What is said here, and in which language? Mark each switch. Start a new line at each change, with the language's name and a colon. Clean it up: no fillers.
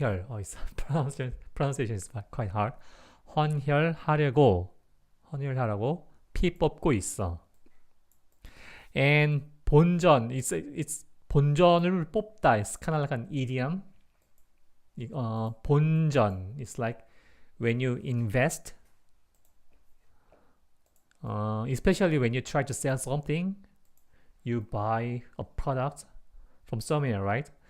English: Oh, it's pronunciation is quite hard.
Korean: 헌혈하라고 피 뽑고 있어. And 본전, it's 본전을 뽑다.
English: It's kind of like an idiom. 본전, it's like when you invest, especially when you try to sell something, you buy a product from somewhere, right?